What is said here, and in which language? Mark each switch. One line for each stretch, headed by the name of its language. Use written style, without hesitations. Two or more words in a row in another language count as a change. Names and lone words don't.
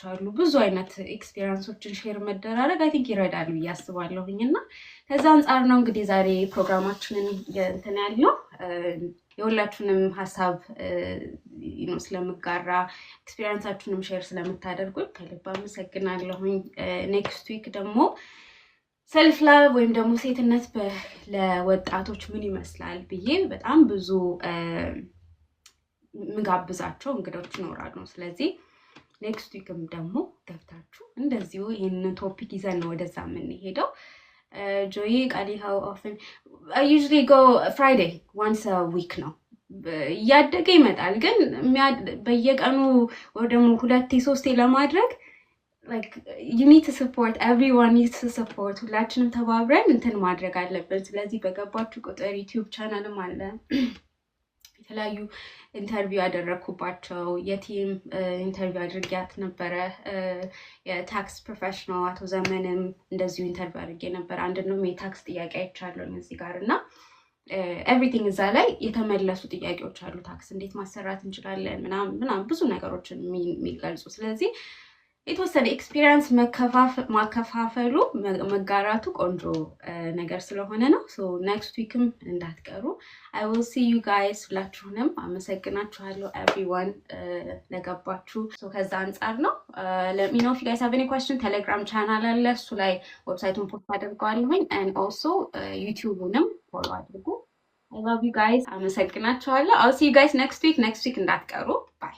Amharic: አሉ ብዙ አይነት ኤክስፒሪየንሶችን ሼር መደራረግ
English: I think
Amharic: ይረዳል ብዬ አስባለሁኝ እና ከዛ አንጻር ነው እንግዲህ ዛሬ ፕሮግራማችንን እንትን ያለው የሁላችሁንም ሀሳብ ስለምጋራ ኤክስፒሪየንሳችሁንም ሼር ስለምታደርጉኝ ከልብ አመሰግናለሁኝ
English: next week
Amharic: ደግሞ
English: self love
Amharic: ወይም ደግሞ ሴትነት ለወጣቶች ምን ይመስላል ብዬ በጣም ብዙ ምጋብዛቸው እንግዶች ይኖራሉ ስለዚህ
English: next week
Amharic: ደግሞ ገብታችሁ እንደዚሁ ይሄንን ቶፒክ ይዘን ነው ወደዛ የምንሄደው ጆይ ቃሊ
English: how often I usually go Friday once a week
Amharic: ነው እያደገ ይመጣል ግን በየቀኑ ወይ ደግሞ 2-3 ለማድረግ
English: like you need to support everyone needs to support
Amharic: ሁላችንም ተባብረን እንትን ማድረግ አለብን ስለዚህ በገባችሁ ቁጥር YouTube ቻናልም አለ የተለያዩ ኢንተርቪው ያደረኩባቸው የቲም ኢንተርቪው አድርጊያት ነበረ የታክስ ፕሮፌሽናል አቶ ዘመንም እንደዚሁ ኢንተርቪው አድርጌ ነበር አንድ ነው የታክስ ጥያቄ አይቻለሁ እዚህ ጋር እና ኤቭሪቲንግ እዛ ላይ የተመለሱ ጥያቄዎች አሉ ታክስ እንዴት ማሰራት እንችላለን ምናምን ብዙ ነገሮችን የሚገልጹ ስለዚህ የተወሰነ ኤክስፒሪየንስ ማከፋፈሉ መጋራቱ ቆንጆ ነገር ስለሆነ ነው
English: so next
Amharic: ዊክም እንዳትቀሩ
English: I will see you guys
Amharic: ሁላችሁንም አመሰግናችኋለሁ everyone ለገባችሁ ሶ ከዛ አንጻር ነው
English: let me know if you guys have any question
Amharic: ቴሌግራም ቻናል አለ እሱ ላይ ዌብሳይቱን ፖስት አድርገዋለሁኝ
English: and also
Amharic: ዩቲዩብንም ፎሎ አድርጉ
English: I love you guys
Amharic: አመሰግናችኋለሁ
English: I'll see you guys next week
Amharic: እንዳትቀሩ